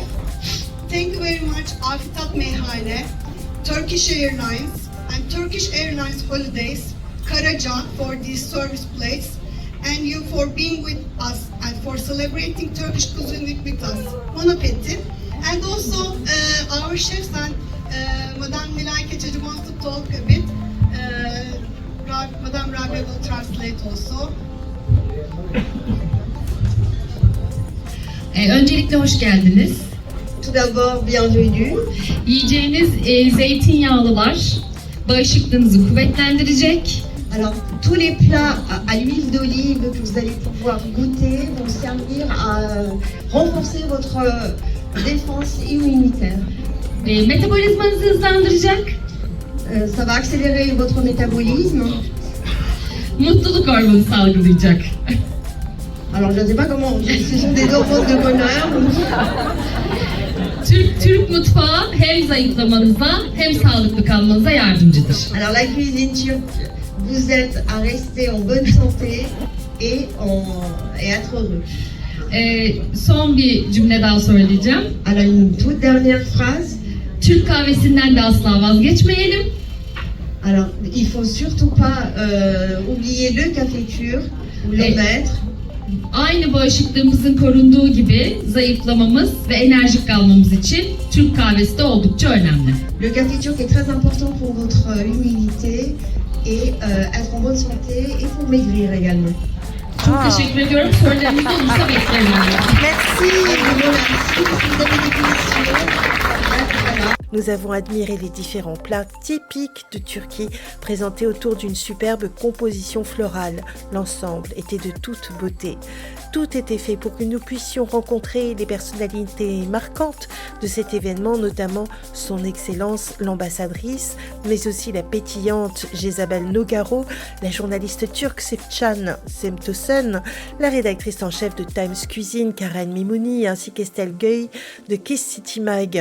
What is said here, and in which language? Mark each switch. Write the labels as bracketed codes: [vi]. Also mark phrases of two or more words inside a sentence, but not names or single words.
[en] Thank you very much Aftap Meyhane, Turkish Airlines and Turkish Airlines Holidays, Karaca for these service plates, and you for being with us and for celebrating Turkish cuisine week with us. [fr] Bon appetit. [en] And also our chefs and Madame Nilay Keçeci wants to talk a bit. Madame Rabia will translate also. [tr] Öncelikle hoş geldiniz. [fr] Tout d'abord, bienvenue. [tr] Yiyeceğiniz zeytinyağlılar bağışıklığınızı kuvvetlendirecek. [fr] Alors, tous les plats à l'huile d'olive que vous allez pouvoir goûter vont servir à renforcer votre défense immunitaire. [tr] Metabolizmanızı hızlandıracak. [fr] Ça va accélérer votre métabolisme. [tr] Mutluluk hormonu salgılayacak. [fr] Alors, je ne sais pas comment, ce sont des hormones de bonheur. [tr] Türk mutfağı hem zayıflamanıza hem sağlıklı kalmanıza yardımcıdır. [fr] Alors, la cuisine turque vous aide à rester en bonne santé et être heureux. [tr] Son bir cümle daha söyleyeceğim. [fr] Alors, une toute dernière phrase. [tr] Türk kahvesinden de asla vazgeçmeyelim. [fr] Alors, il faut surtout pas oublier le café turc, le maître. [tr] Aynı bağışıklığımızın korunduğu gibi zayıflamamız ve enerjik kalmamız için Türk kahvesi de oldukça önemli. [fr] Le café turc est très important pour votre immunité et être en bonne santé et pour maigrir également. [tr] Çok teşekkür ediyorum. Sorularınız olursa beklerim. [fr] Merci. Je vous remercie. Si vous avez des questions, Nous avons admiré les différents plats typiques de Turquie présentés autour d'une superbe composition florale. L'ensemble était de toute beauté. Tout était fait pour que nous puissions rencontrer les personnalités marquantes de cet événement, notamment son Excellence l'ambassadrice, mais aussi la pétillante Jezabel Nogaro, la journaliste turque Sefcan Semtosen, la rédactrice en chef de Times Cuisine Karen Mimouni, ainsi qu'Estelle Gueye de Kiss City Mag.